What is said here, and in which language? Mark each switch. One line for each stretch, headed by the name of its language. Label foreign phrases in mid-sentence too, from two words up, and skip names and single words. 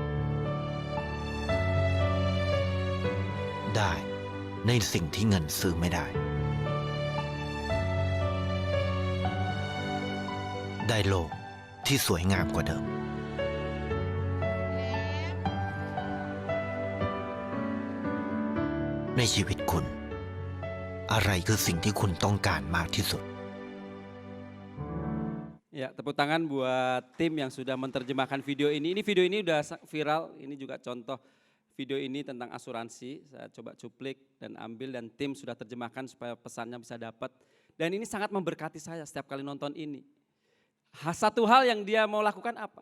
Thai: ได้ในสิ่งที่เงินซื้อไม่ได้ ได้โลกที่สวยงามกว่าเดิม ในชีวิตคุณ อะไรคือสิ่งที่คุณต้องการมากที่สุด
Indonesian: Ya, tepuk tangan buat tim yang sudah menerjemahkan video ini. Ini video ini udah viral, ini juga contoh video ini tentang asuransi. Saya coba cuplik dan ambil dan tim sudah terjemahkan supaya pesannya bisa dapat. Dan ini sangat memberkati saya setiap kali nonton ini. Satu hal yang dia mau lakukan apa?